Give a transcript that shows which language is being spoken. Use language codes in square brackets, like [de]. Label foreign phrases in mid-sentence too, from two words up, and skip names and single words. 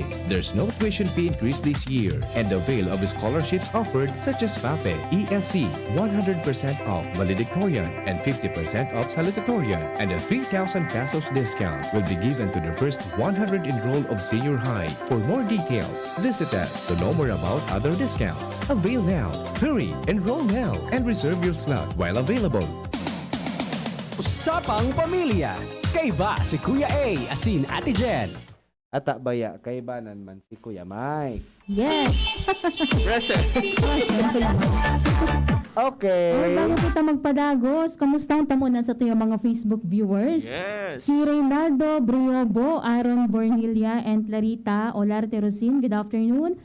[en] There's no tuition fee increase this year and avail of scholarships offered such as FAPE, ESC, 100% off valedictorian and 50% off salutatorian, and a 3,000 pesos discount will be given to the first 100 enrolled of senior high. For more details, visit us to know more about other discounts. Avail now, hurry, enroll now, and reserve your slot while available. [bik] Usapang Pamilya. Kay ba si Kuya A asin Ate Jen? Ata baya, kay banan man si Kuya Mike. [en] Yes. Present. Okay. [bik] Bago kita magpadagos, kamusta ang tamunan sa tuyong mga [en] Facebook viewers? Yes. Si Reynaldo Briobo, Aaron Bornilia, and Clarita Olarte Rosin, good afternoon.